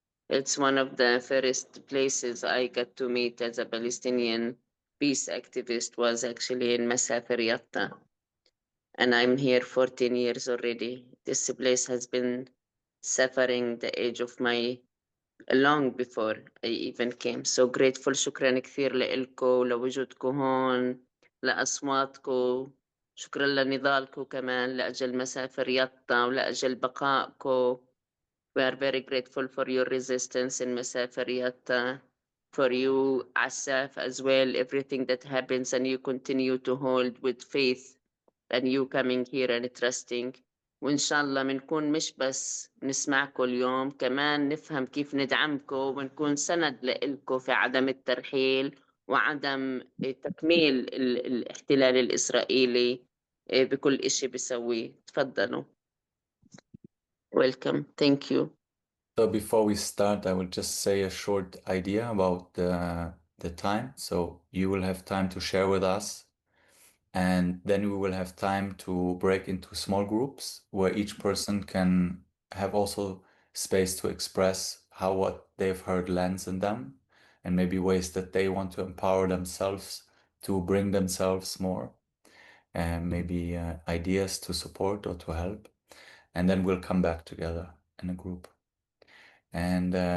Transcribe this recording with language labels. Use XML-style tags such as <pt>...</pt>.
<en>It's one of the first places I got to meet as a Palestinian peace activist was actually in Masafer Yatta. And I'm here 14 years already. This place has been suffering the age of my long before I even came. So grateful.</en> <ar>شكرا كثير لإلكم لوجودكم هون لأصواتكم. شكرا لنضالكم كمان لأجل مسافر يطا ولأجل بقائكم.</ar> <en>We are very grateful for your resistance in Masafer Yatta, for you, Assaf, as well, everything that happens, and you continue to hold with faith, and you coming here and trusting.</en> <ar>وإن شاء الله بنكون مش بس نسمعكم اليوم، كمان نفهم كيف ندعمكم ونكون سند لإلكم في عدم الترحيل وعدم تكميل الاحتلال الإسرائيلي بكل إشي بيسويه. تفضلوا.</ar> <en>Welcome. Thank you. So before we start, I will just say a short idea about the time. So you will have time to share with us, and then we will have time to break into small groups where each person can have also space to express how what they've heard lands in them, and maybe ways that they want to empower themselves to bring themselves more, and maybe ideas to support or to help. And then we'll come back together in a group. And</en>